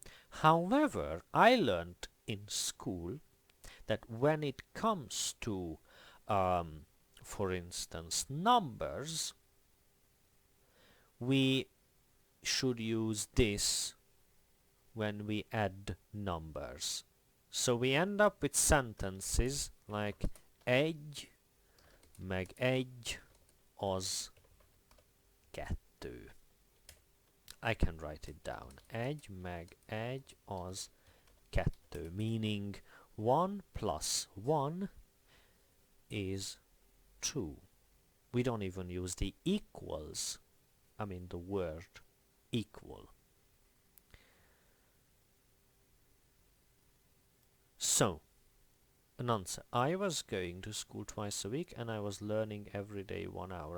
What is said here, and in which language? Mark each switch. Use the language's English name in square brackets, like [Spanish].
[English] However, I learned in school that when it comes to, for instance, numbers, we should use this when we add numbers. So we end up with sentences like [Hungarian] egy, meg egy, az, kettő. [English] I can write it down. [Hungarian] Egy, meg egy, az, kettő, [English] meaning 1 plus 1 is 2. We don't even use the equals, I mean the word equal. So, an answer. I was going to school twice a week and I was learning every day 1 hour.